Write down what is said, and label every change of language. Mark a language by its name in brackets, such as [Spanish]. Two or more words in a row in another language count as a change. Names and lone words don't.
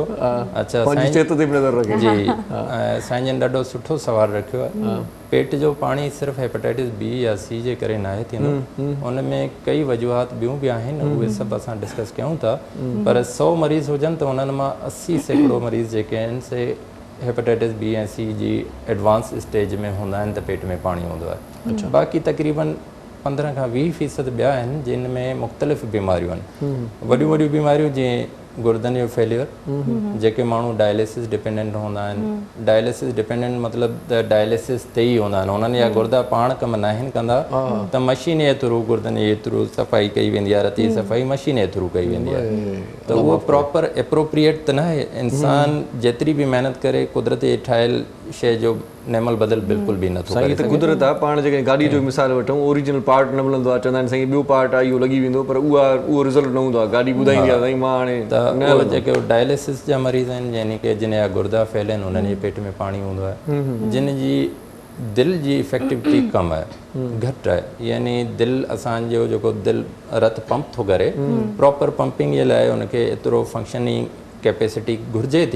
[Sindhi] अच्छा साईं जी, साईं जन ॾाढो सुठो सुवालु रखियो आहे। पेट जो पाणी सिर्फ़ु हेपेटाइटिस बी या सी जे करे नाहे थींदो, उन में कई वजूहात ॿियूं बि आहिनि, उहे सभु असां डिस्कस कयूं था। पर 100 मरीज़ हुजनि त उन्हनि मां 80% मरीज़ जेके आहिनि से हेपेटाइटिस बी ऐं सी जी एडवांस स्टेज में हूंदा आहिनि त पेट में पाणी हूंदो आहे। बाक़ी तक़रीबन 15 खां 20% ॿिया आहिनि जिन में मुख़्तलिफ़ बीमारियूं आहिनि। वॾियूं बीमारियूं जीअं गुर्दनि जो फेलियर, जेके माण्हू [English] dialysis dependent [Sindhi] हूंदा आहिनि। [English] dialysis dependent [Sindhi] मतिलबु त डायलिसिस ते ई हूंदा आहिनि, उन्हनि जा गुर्दा पाण कमु न आहिनि कंदा, त मशीन जे थ्रू गुर्दनि जे थ्रू सफ़ाई कई वेंदी आहे, रती सफ़ाई मशीन जे थ्रू कई वेंदी आहे। त उहो [English] proper appropriate [Sindhi] त न आहे। इंसान जेतिरी बि महिनत करे कुदरती ठाहियल शइ जो नेमल बदल बिल्कुल भी नथो करे। साईं त कुदरत आहे। पाण जेके गाॾी जो मिसाल वठूं, ओरिजिनल पार्ट न मिलंदो आहे, चवंदा आहिनि साईं ॿियो पार्ट आहे इहो लॻी वेंदो, पर उहो रिज़ल्ट न हूंदो आहे। गाॾी ॿुधाईंदी आहे साईं मां हाणे त जेके डायलिसिस जा मरीज़ आहिनि, यानी कि जिन जा गुर्दा फैलियल आहिनि, उन्हनि जे पेट में पाणी हूंदो आहे। जिन जी दिलि जी इफेक्टिविटी कम आहे, घटि आहे, यानी दिलि असांजो जेको दिलि रत पंप थो करे, [English] proper pumping [Sindhi] जे लाइ उनखे एतिरो [English] functioning capacity [Sindhi] घुरिजे थी।